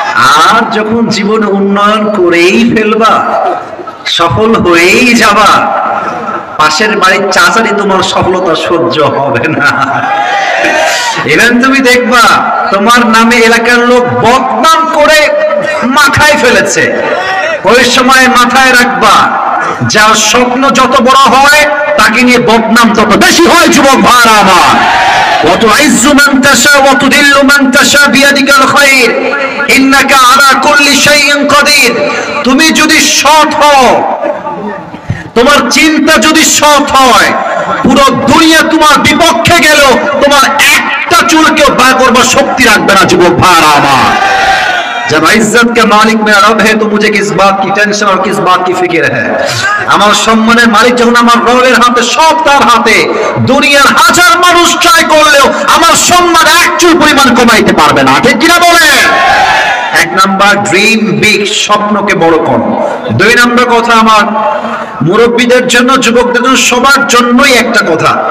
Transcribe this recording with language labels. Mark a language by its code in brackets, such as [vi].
[bn] আর যখন জীবনে উন্নয়ন করেই ফেলবা, সফল হয়েই যাবা, পাশের বাড়ির চাচারই তোমার সফলতা সহ্য হবে না। এবার তুমি দেখবা তোমার নামে এলাকার লোক বদনাম করে মাথায় ফেলেছে। ওই সময় মাথায় রাখবা, যার স্বপ্ন যত বড় হয় তাকে নিয়ে বদনাম তত বেশি হয়। যুবক ভাইরা আমার, [ar] وتعز من تشاء وتذل من تشاء بيدك الخير إنك على كل شيء قدير। [bn] তুমি যদি সৎ হও, তোমার চিন্তা যদি সৎ হয়, পুরো দুনিয়া তোমার বিপক্ষে গেল তোমার একটা চুলকেও বার করবার শক্তি রাখবে না। যুবক ভাইরা আমার, [hi] जब इज्जत का मालिक मेरा रब है तो मुझे किस बात की टेंशन और किस बात की फिक्र है। [bn] আমার সম্মানের মালিক যখন আমার রবের হাতে, সব তার হাতে, দুনিয়ার হাজার মানুষ ট্রাই করলেও আমার সম্মান এক চুল পরিমাণ কমাইতে পারবে না। ঠিক কিনা বলে? এক নাম্বার, ড্রিম বিগ, স্বপ্নকে বড় করো। দুই নাম্বার কথা আমার মুরব্বীদের জন্য, যুবকদের জন্য, সবার জন্যই একটা কথা।